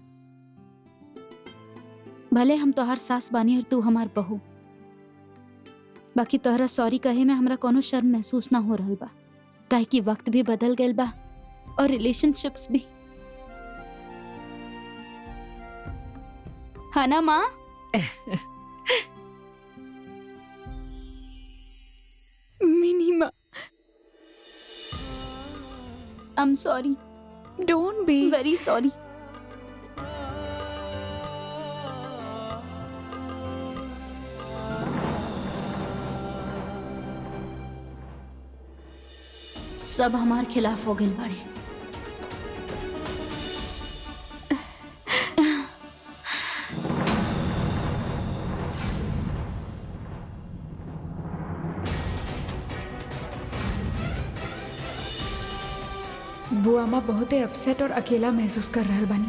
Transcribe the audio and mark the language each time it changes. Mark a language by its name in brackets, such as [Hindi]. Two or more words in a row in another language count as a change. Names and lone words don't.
[Bhojpuri] भले हम तोहार सास बानी और तू हमार बहू, बाकी तोहरा सॉरी कहे में हमरा कोनो शर्म महसूस ना हो रहल बा, काहे कि वक्त भी बदल गइल बा और रिलेशनशिप्स भी। है ना माँ? मिनी माँ, [English] I am sorry, Don't be. Very sorry. [Bhojpuri] सब हमार खिलाफ हो गए बाड़े। बुआ माँ बहुते अपसेट और अकेला महसूस कर रहल बानी।